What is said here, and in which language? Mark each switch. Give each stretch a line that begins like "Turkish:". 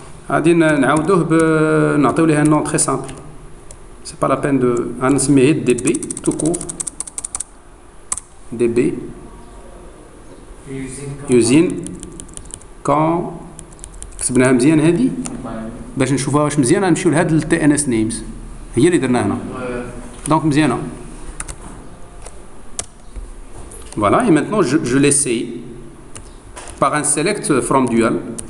Arabic: غادي نعاودوه نعطيو ليه
French: un nom très simple. C'est pas la peine de غنسميه db tout court.
Arabic: db using quand كتبناها مزيان هذه باش نشوفوها واش مزيانه نمشيو لهاد التي ان اس نيمز هي اللي درنا هنا دونك مزيانه.
French: Voilà, et maintenant je l'essaye par un select from dual.